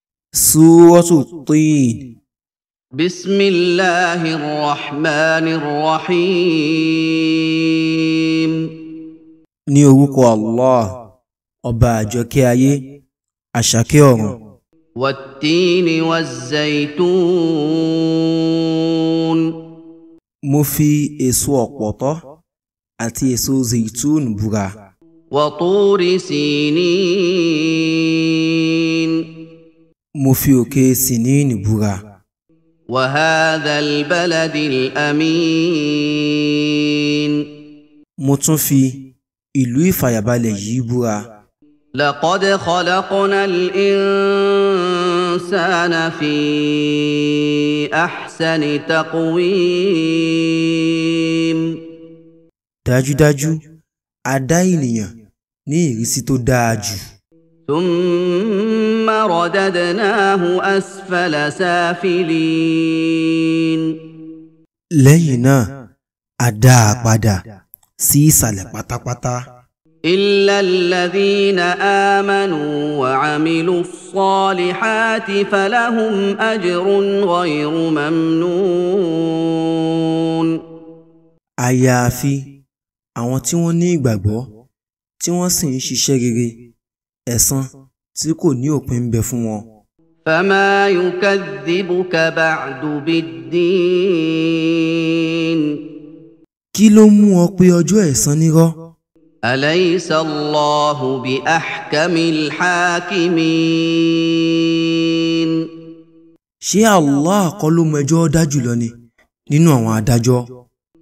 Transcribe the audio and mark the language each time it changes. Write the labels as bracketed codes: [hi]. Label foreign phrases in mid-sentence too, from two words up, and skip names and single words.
[ar] سورة الطين. بسم الله الرحمن الرحيم. [yo] Ní orúkọ Allah, ọba àjọkẹ́ ayé, àṣàkẹ́ ọ̀run. [ar] والتين والزيتون. [yo] Mo fi èso ọ̀pọ̀tọ́ àti èso zaitun búra. [ar] وطور سينين. [yo] Mo fi òkè Sinin búra. [ar] وهذا البلد الأمين. [yo] Mo tún fi ìlú ìfàyàbalẹ̀ yìí búra. [ar] لقد خلقنا الإنسان في أحسن تقويم. [yo] Dájúdájú, a dá ènìyàn ní ìrísí tó dáa jù. [ar] ثم رددناه أسفل سافلين. [yo] Lẹ́yìn náà, a dá a padà sí ìsàlẹ̀ pátápátá. [ar] إلا الذين آمنوا وعملوا الصالحات فلهم أجر غير ممنون. [yo] Àyàfi àwọn tí wọ́n ní ìgbàgbọ́ tí wọ́n sì ń ṣiṣẹ́ rere, ẹ̀san tí kò ní òpin ń bẹ fún wọn. [ar] فما يكذبك بعد بالدين. [yo] Kí ló mú ọ pé ọjọ́ ẹ̀san nírọ́? [ar] أليس الله بأحكم الحاكمين. [yo] Ṣé Allah kọ́ ló mọ ẹjọ́ dá jùlọ ni nínú àwọn adájọ́?